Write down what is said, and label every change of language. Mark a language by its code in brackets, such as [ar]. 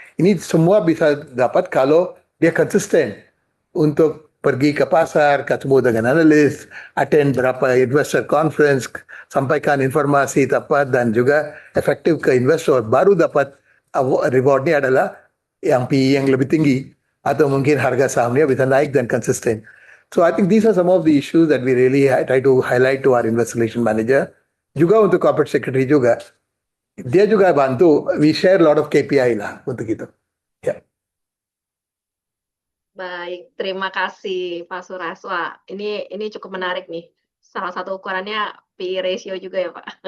[id] Ini semua bisa dapat kalau dia konsisten untuk pergi ke pasar, ketemu dengan analis, attend berapa investor conference, sampaikan informasi tepat dan juga efektif ke investor, baru dapat rewardnya adalah yang PE yang lebih tinggi atau mungkin harga sahamnya bisa naik dan konsisten. [en] So I think these are some of the issues that we really try to highlight to our investor relation manager. [id] Juga untuk corporate secretary juga. Dia juga bantu, [en] we share a lot of KPI [id] lah untuk itu. Ya. Baik, terima kasih Pak Suresh. Wah, ini cukup menarik nih. Salah satu ukurannya PE ratio juga ya Pak.